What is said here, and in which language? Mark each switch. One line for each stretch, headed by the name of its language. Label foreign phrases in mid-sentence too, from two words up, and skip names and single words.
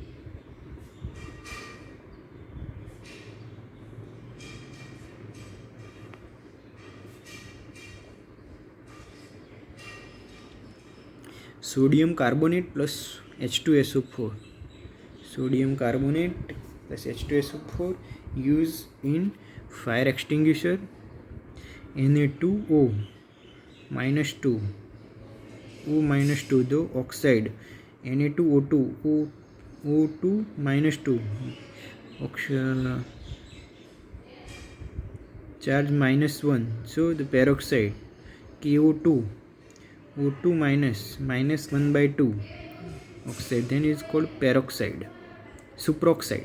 English: Sodium carbonate plus H2SO4. Sodium carbonate plus H2SO4 used in fire extinguisher. Na2O minus 2. O minus 2 दो oxide. Na2O2 O2 minus 2 oxide. charge -1, so the peroxide KO2, O2 minus 1 by 2 oxide, then it's called peroxide, superoxide.